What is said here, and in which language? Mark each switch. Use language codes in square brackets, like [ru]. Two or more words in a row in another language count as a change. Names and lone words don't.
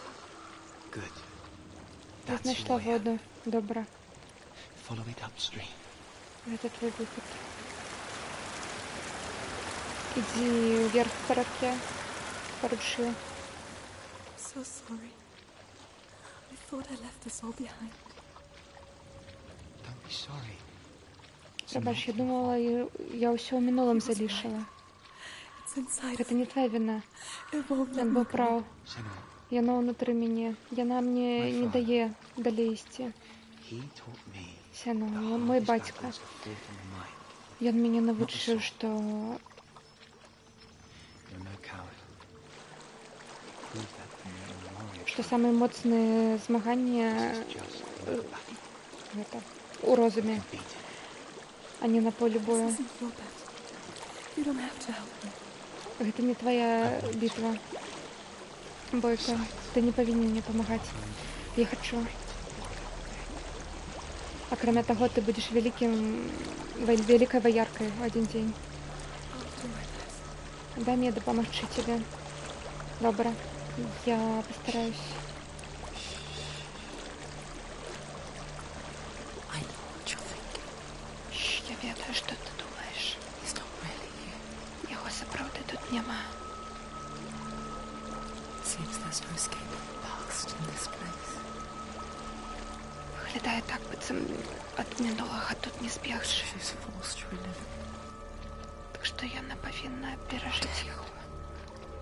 [en] Good. [be] Я [en] That's [be] знайшла [en] your way out. [be] воду. Добре. [en] Follow it upstream. [ru] Это твой выход. Иди вверх по реке. По ручью. [en] I'm so sorry. I thought I left us all behind. Don't be sorry. It's [uk] Пробач, я [en] not your [uk] думала, я все у минулом залишила. [en] It's inside of [ru] Это не твоя вина. [en] It won't let [be] Ён [en] me [be] быў [en] go. [be] прав. [en] Senua, [be] Яно ўнутры мяне. Яна мне не дае далей ісці. [en] he taught me [be] Сяно, [en] the [be] мой [en] hardest [be] бацька. [en] battles are fought in the mind. [be] Ён мяне навучыў, што [en] You're no coward. Prove that from your own warrior. [be] што самыя моцныя змаганні [en] This is just another battle. [be] гэта, у розуме, [en] Beat it. [be] а не на полі бою. [en] This isn't your battle. You don't have to help me. [be] Гэта не твоя бітва. Бойка, ты не павінен мне памагаць. Я хачу. Акрамя таго, ты будзеш вялікай ваяркай у адзін дзень. [en] I'll do my best. [be] Дай мне дапамагчы тебе. Добра. [ru] Я постараюсь. [en] I know what you're thinking. [be] Шш, я ведаю, што ты думаеш. [en] He's not really here. [be] Яго сапраўды тут няма. [en] Seems there's no escaping the past in this place. [be] Выглядае так, быццам ад мінулага тут не збегчы. [en] She's forced to relive it. [be] Так што яна павінна перажыць яго.